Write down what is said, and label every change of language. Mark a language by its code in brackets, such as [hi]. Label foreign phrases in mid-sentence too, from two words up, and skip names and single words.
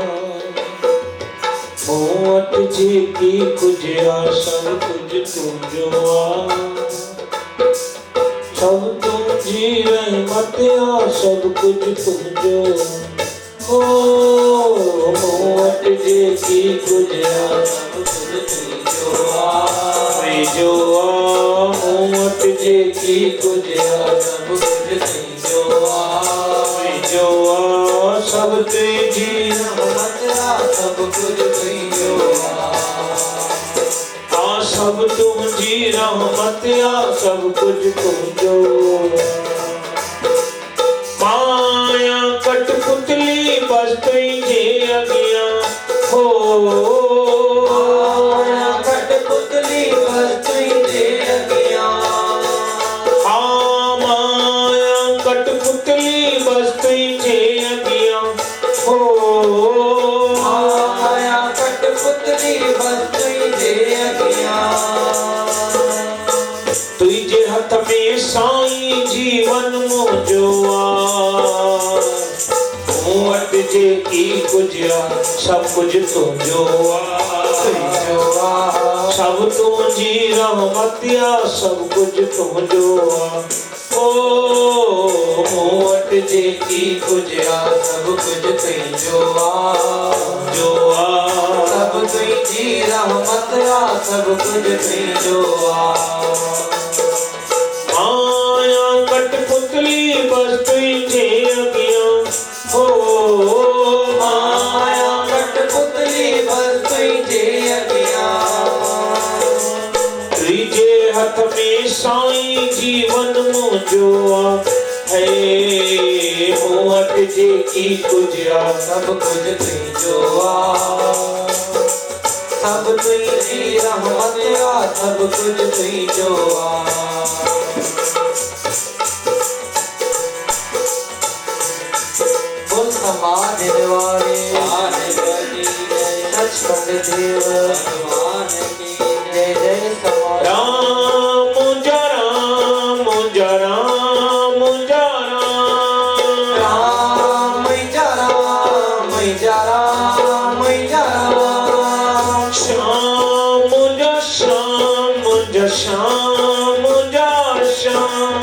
[sd] मूं वटि जेकी कुछ आ सब कुछ तुंहिंजो आ। सब तुंहिंजी रहमत आ सब कुछ तुंहिंजो। ओ मूं वटि जेकी कुछ आ सब कुछ तुंहिंजो आ। तुंहिंजो आ मूं वटि जेकी कुछ आ सब कुछ तुंहिंजो आ। तुंहिंजो आ सब तुंहिंजी रहमत आ सब कुछ तुंहिंजो आ। सब तुंहिंजी रहमत आ सब कुछ तुंहिंजो। माया कठपुतली बस तुंहिंजे अॻियां हो। माया कठपुतली बस तुंहिंजे अॻियां। हाँ माया कठपुतली बस तुंहिंजे अॻियां हो। माया कठपुतली बस तुंहिंजे अॻियां। तुंहिंजे हथ में साईं जीवन मुंहिंजो आ। मूं वटि जेकी कुछ आ सब कुछ तुंहिंजो आ। सब तुंहिंजी रहमत आ सब कुछ तुंहिंजो आ। ओ मूं वटि जेकी कुछ आ सब कुछ तुंहिंजो आ। जो आ सब तुंहिंजी रहमत आ सब कुछ तुंहिंजो आ। माया कठपुतली बस तुंहिंजे अॻियां हो। माया कठपुतली बस तुंहिंजे अॻियां। तुंहिंजे हथ में साईं जीवन मुंहिंजो आ। हे मूं वटि जेकी कुछ आ सब कुछ तुंहिंजो आ। सब तुंहिंजी रहमत आ सब कुछ तुंहिंजो आ। [hi] समाधि वाले सचखंड देव भगवान की जय जय। राम जय राम जय राम जय राम। राम जय राम जय राम जय राम। श्याम जय श्याम जय श्याम जय श्याम।